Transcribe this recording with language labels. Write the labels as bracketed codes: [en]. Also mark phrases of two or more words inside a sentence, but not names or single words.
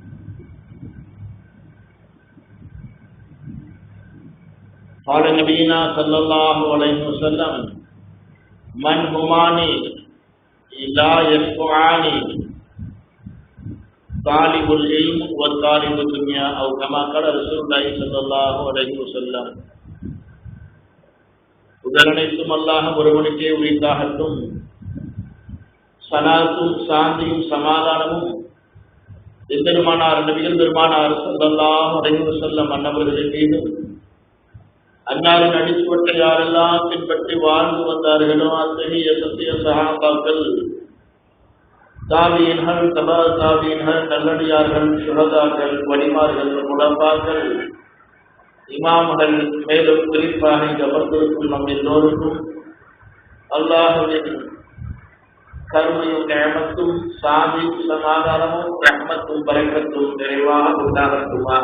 [ar] قال نبينا صلى الله عليه وسلم من هماني لا يشفعاني طالب العلم وطالب الدنيا او كما قال رسول الله صلى الله عليه وسلم. [ta] புகழனைத்தும் அல்லாஹ் ஒருவனுக்கே உரித்தாகட்டும். சலாத்தும் சாந்தியும் சமாதானமும் எம்பெருமானார் நபிகள் பெருமானார் [ar] صلى الله عليه وسلم [ta] அன்னவர்களின் மீதும் அன்னாரின் அடிச்சுவட்டை யாரெல்லாம் பின்பற்றி வாழ்ந்து வந்தார்களோ அத்தகைய சத்திய சஹாபாக்கள், தாபீன்கள், தபா தாபீன்கள், நல்லடியார்கள், சுஹதாக்கள், வலிமார்கள், முலப்பாக்கள், இமாம்கள், மேலும் குறிப்பாக இந்த அமர்ந்திருக்கும் நம் எல்லோருக்கும் அல்லாஹ்வின் கருணையும் நிஅமத்தும் சாந்தியும் சமாதானமும் ரஹ்மத்தும் பரக்கத்தும் நிறைவாக உண்டாகட்டுமாக.